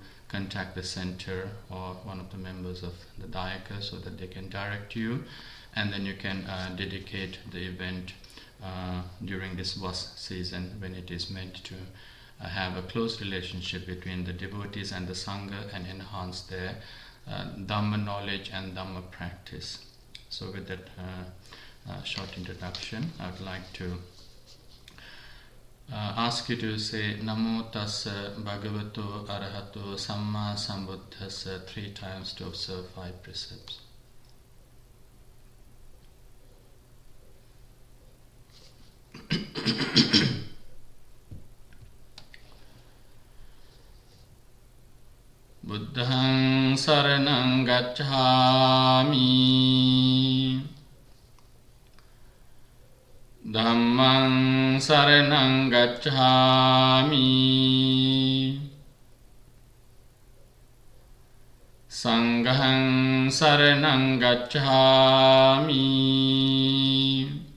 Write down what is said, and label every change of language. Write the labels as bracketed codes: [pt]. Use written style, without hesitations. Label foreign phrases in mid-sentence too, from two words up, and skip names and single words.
[en] contact the center or one of the members of the Dayaka so that they can direct you, and then you can dedicate the event during this Vas season, when it is meant to have a close relationship between the devotees and the Sangha and enhance their Dhamma knowledge and Dhamma practice. So with that short introduction, I would like to ask you to say [pi] Namo Tassa Bhagavato Arahato Samma Sambuddhassa [en] 3 times to observe 5 precepts. [pi] Buddhaṃ saraṇaṃ gacchāmi, Dhammaṃ saraṇaṃ gacchāmi, Saṅghaṃ saraṇaṃ gacchāmi,